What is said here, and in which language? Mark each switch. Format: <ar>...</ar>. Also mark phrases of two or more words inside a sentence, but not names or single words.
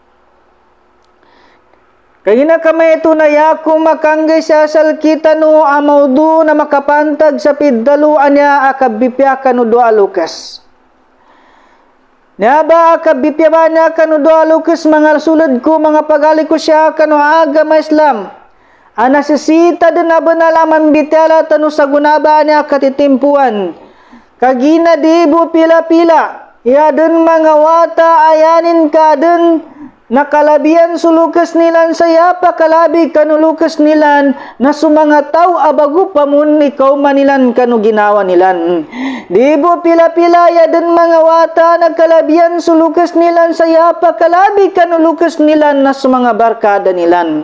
<mdh>Kaya kami ito na yaku makanggay sa salkita no amawdu na makapantag sa piddaluan niya akabipya kanu doa Lukas. Naba akabipya ba niya kanu doa Lukas mga sulad ko mga pagali ko siya kanu agama Islam. Anasisita din na banalaman bitala tanu sa gunaba niya katitimpuan. Kagina dibu pila-pila, ya den mga wata ayanin ka den nakalabian sulukas nilan saya pakalabi kanu lukas nilan na sumanga tao abagu pamun ikaw manilan kanu ginawa nilan. Dibu pila-pila ya den mga wata nakalabian sulukas nilan saya pakalabi kanu lukas nilan na sumanga barkada nilan.</mdh>